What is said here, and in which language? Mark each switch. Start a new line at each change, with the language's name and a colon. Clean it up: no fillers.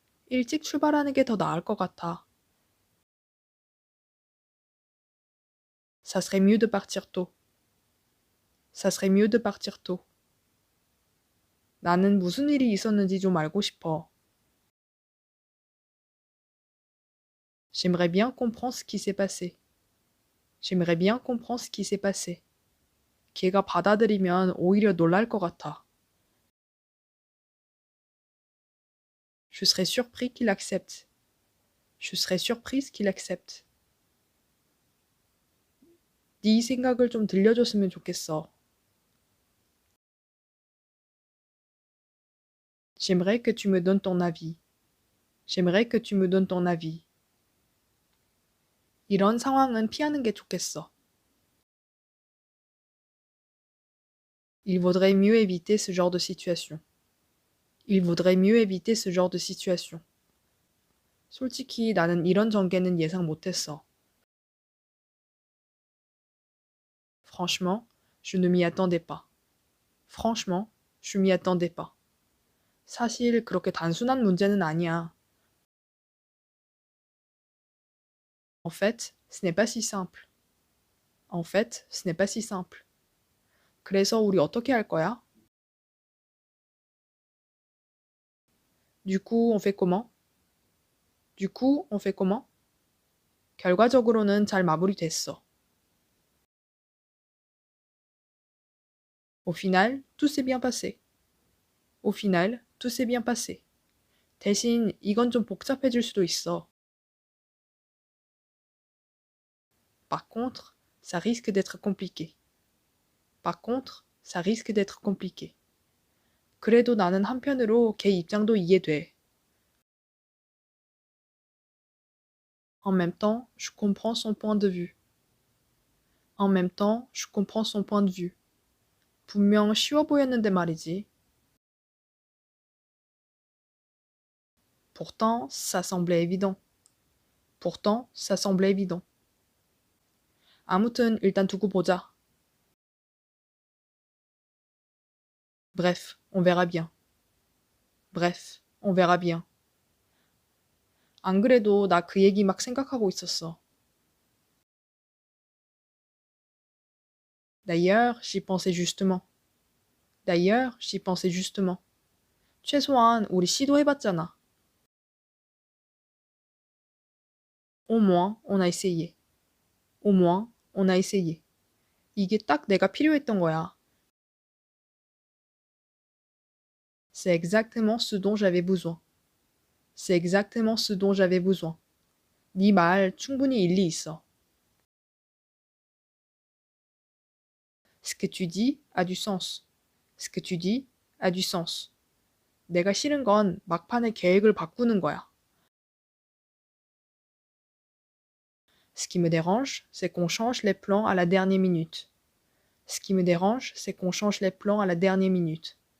Korean: 일찍 출발하는 게 더 나을 것 같아.
French: Ça serait mieux de partir tôt. Ça serait mieux de partir tôt.
Korean: 나는 무슨 일이 있었는지 좀 알고 싶어.
French: J'aimerais bien comprendre ce qui s'est passé. J'aimerais bien comprendre ce qui s'est passé.
Korean: 걔가 받아들이면 오히려 놀랄 것 같아.
French: Je serais surpris qu'il accepte. Je serais surprise qu'il accepte.
Korean: 네 생각을 좀 들려줬으면 좋겠어.
French: J'aimerais que tu me donnes ton avis. J'aimerais que tu me donnes ton avis.
Korean: 이런 상황은 피하는 게 좋겠어.
French: Il vaudrait mieux éviter ce genre de situation. Il vaudrait mieux éviter ce genre de situation.
Korean: 솔직히 나는 이런 전개는 예상 못했어.
French: Franchement, je ne m'y attendais pas. Franchement, je m'y attendais pas.
Korean: 사실 그렇게 단순한 문제는 아니야.
French: En fait, ce n'est pas si simple. En fait, ce n'est pas si simple.
Korean: 그래서 우리 어떻게 할 거야?
French: Du coup, on fait comment? Du coup, on fait comment?
Korean: 결과적으로는 잘 마무리됐어.
French: Au final, tout s'est bien passé. Au final, tout s'est bien passé.
Korean: 대신 이건 좀 복잡해질 수도 있어.
French: Par contre, ça risque d'être compliqué. Par contre, ça risque d'être compliqué.
Korean: 그래도 나는 한편으로 걔 입장도 이해돼.
French: En même temps, je comprends son point de vue. En même temps, je comprends son point de vue.
Korean: 분명 쉬워 보였는데 말이지.
French: Pourtant, ça semblait évident. Pourtant, ça semblait évident.
Korean: 아무튼 일단 두고 보자.
French: Bref, on verra bien. Bref, on verra bien.
Korean: 안 그래도 나 그 얘기 막 생각하고 있었어.
French: D'ailleurs, j'y pensais justement. D'ailleurs, j'y pensais justement.
Korean: 최소한 우리 시도해봤잖아.
French: Au moins, on a essayé. Au moins, on a essayé.
Korean: 이게 딱 내가 필요했던 거야.
French: C'est exactement ce dont j'avais besoin. C'est exactement ce dont j'avais besoin.
Korean: 네 말 충분히 일리 있어.
French: Ce que tu dis a du sens. Ce que tu dis a du sens.
Korean: 내가 싫은 건 막판에 계획을 바꾸는 거야.
French: Ce qui me dérange, c'est qu'on change les plans à la dernière minute. Ce qui me dérange, c'est qu'on change les plans à la dernière minute.